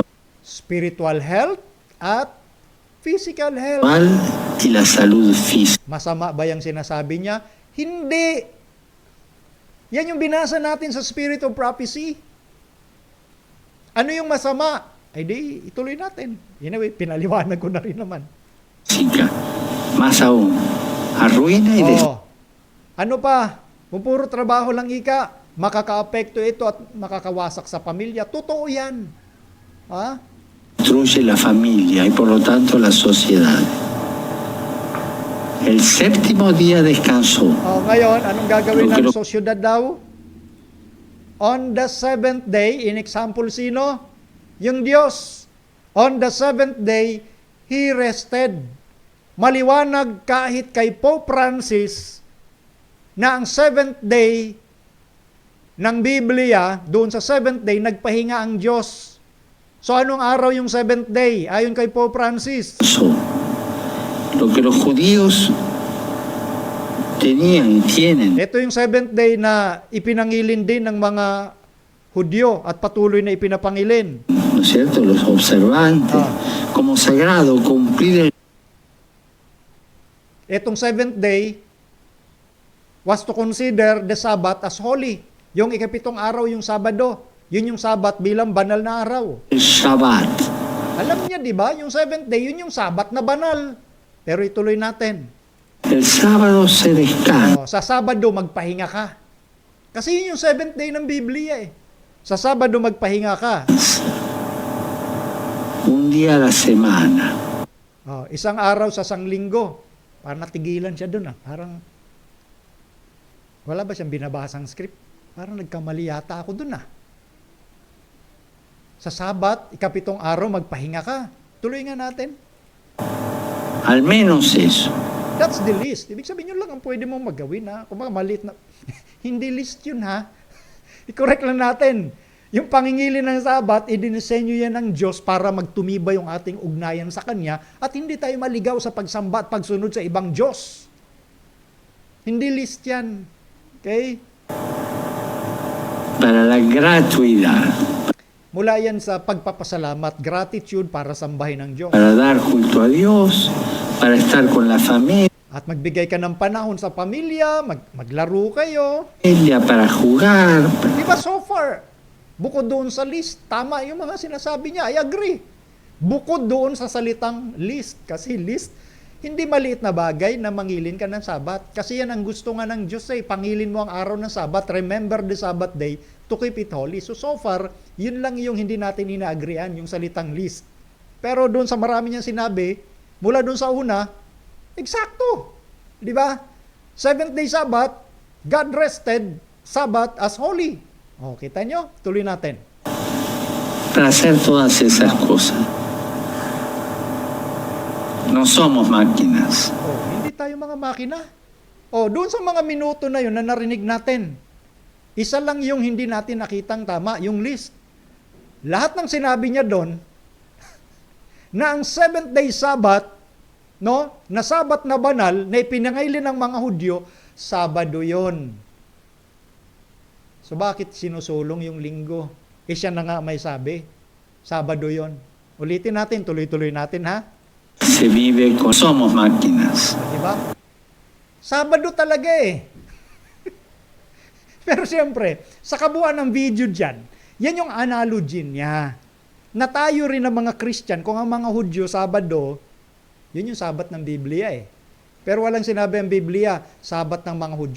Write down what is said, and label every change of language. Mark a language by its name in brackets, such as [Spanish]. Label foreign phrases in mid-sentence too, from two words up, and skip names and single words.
[English] Spiritual health at physical health. [Spanish] y la salud física. [Filipino] Masama ba yung sinasabi niya? Hindi. Yan yung binasa natin sa Spirit of Prophecy. Ano yung masama? Ay di, ituloy natin. Anyway, pinaliwanag ko na rin naman. [Spanish] Más aún, arruina y [Filipino] Ano pa? Kung puro trabaho lang ika, makaka-apekto ito at makakawasak sa pamilya. Totoo yan. Ha? [Spanish] destruye la familia y por lo tanto la sociedad. El séptimo día descansó. [Filipino] Ngayon, anong gagawin ng sosyedad daw? [English] On the seventh day, in example sino? [Filipino] Yung Diyos. [English] On the seventh day, He rested. [Filipino] Maliwanag kahit kay Pope Francis na ang [English] seventh day [Filipino] ng Biblia, doon sa [English] seventh day, [Filipino] nagpahinga ang Diyos. So anong araw yung [English] seventh day? [Filipino] Ayon kay Pope Francis. [Spanish] Lo que los judíos tenían y tienen. [Filipino] Ito yung [English] seventh day [Filipino] na ipinangilin din ng mga Hudyo at patuloy na ipinapangilin. [Spanish] ¿No es cierto? Los observantes. Como sagrado, cumplir el... [English] Etong seventh day was to consider the Sabbath as holy. [Filipino] Yung ikapitong araw, yung Sabado. Yun yung Sabbath bilang banal na araw. [Spanish] El Shabbat. [Filipino] Alam niya, di ba? Yung [English] seventh day, [Filipino] yun yung Sabbath na banal. Pero ituloy natin. [Spanish] El sábado se descansa. [Filipino] Sa Sabado, magpahinga ka. Kasi yun yung [English] seventh day [Filipino] ng Biblia eh. Sa Sabado, magpahinga ka. [Spanish] Un día a la semana. [Filipino] Isang araw sa sanglinggo. Parang natigilan siya dun. Parang, wala ba siyang binabasang script? Parang nagkamali yata ako dun. Sa Sabat, ikapitong araw, magpahinga ka. Tuloy nga natin. [Spanish] Al menos eso. [English] That's the list. [Filipino] Ibig sabihin yun lang ang pwede mong magawin. Kung mga maliit na... Hindi list yun I-correct lang natin. Yung pangingili ng Sabat, idinisenyo yan ng Diyos para magtumibay yung ating ugnayan sa Kanya at hindi tayo maligaw sa pagsamba at pagsunod sa ibang Diyos. Hindi list yan. Okay? [Spanish] Para la gratuidad. [Filipino] Mula yan sa pagpapasalamat, gratitude para sambahin ng Diyos. [Spanish] Para dar culto a Dios, para estar con la familia. [Filipino] At magbigay ka ng panahon sa pamilya, maglaro kayo. [Spanish] Para jugar. [Filipino] Di ba so far? Bukod doon sa list, tama yung mga sinasabi niya, [English] I agree. [Filipino] Bukod doon sa salitang list, kasi list, hindi maliit na bagay na mangilin ka ng Sabat. Kasi yan ang gusto nga ng Diyos pangilin mo ang araw ng Sabat, [English] remember the Sabbath day to keep it holy. So far, [Filipino] yun lang yung hindi natin ina-agreean, yung salitang list. Pero doon sa marami niyang sinabi, mula doon sa una, eksakto. Di ba? [English] Seventh day Sabbath, God rested Sabbath as holy. [Filipino] Kita nyo? Tuloy natin. [Spanish] Para hacer todas esas cosas. No somos máquinas. [Filipino] Hindi tayo mga makina. Doon sa mga minuto na yun na narinig natin, isa lang yung hindi natin nakitang tama, yung list. Lahat ng sinabi niya doon, na ang [English] seventh day Sabbath, [Filipino] na Sabbath na banal, na ipinangailin ng mga Hudyo, Sabado yon. So bakit sinusulong yung linggo? Siya na nga may sabi, Sabado yon. Ulitin natin, tuloy-tuloy natin ha. [Spanish] Se vive con... Somos máquinas. [Filipino] Diba? Sabado talaga eh. Pero siyempre, sa kabuuan ng video dyan, yan yung analogy niya. Na tayo rin ng mga Christian, kung ang mga Hudyo, Sabado, yun yung Sabat ng Biblia eh. Pero walang sinabi ang Biblia, Sabat ng mga Hudyo.